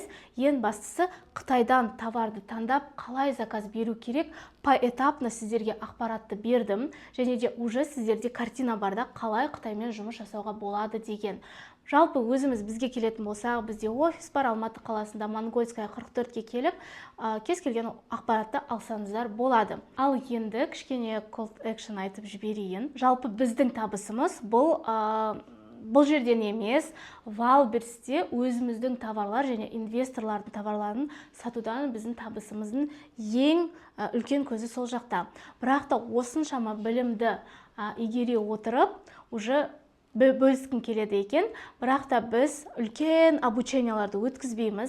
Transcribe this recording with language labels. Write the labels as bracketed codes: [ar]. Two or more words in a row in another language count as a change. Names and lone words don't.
[kk] Ең бастысы Қытайдан товарды таңдап, қалай заказ беру керек, поэтапно сіздерге ақпаратты бердім. Және де уже сіздерде картина барда қалай Қытаймен жұмыс жасауға болады деген. Жалпы өзіміз бізге келетін болсақ, бізде офис бар, Алматы қаласында Монгольская 44-ке келіп, кез келген ақпаратты алсаңыздар болады. Ал енді кішкене [en] call to action [kk] айтып жіберейін. Жалпы біздің табысымыз бұл жерден емес, Валберсте өзіміздің товарлар және инвесторлардың товарларын сатудан біздің табысымыздың ең үлкен көзі сол жақта. Бірақ та осыншама білімді игере отырып, уже бөліскім келеді екен, бірақ та біз үлкен обученияларды өткізбейміз.